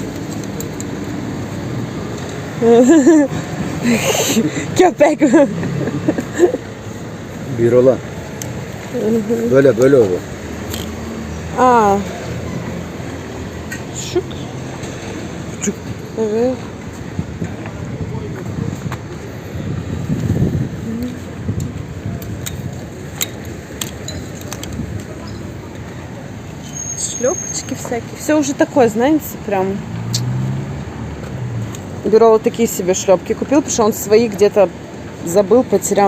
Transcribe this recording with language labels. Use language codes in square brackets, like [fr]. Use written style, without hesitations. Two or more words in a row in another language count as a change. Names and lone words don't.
[tr] Köpek mi? Bir olan. Böyle olur. Aa. Küçük. Küçük. Evet. [ru] Шлепочки всякие. Все уже такое, знаете, прям. Бюро вот такие себе шлепки купил, потому что он свои где-то забыл, потерял.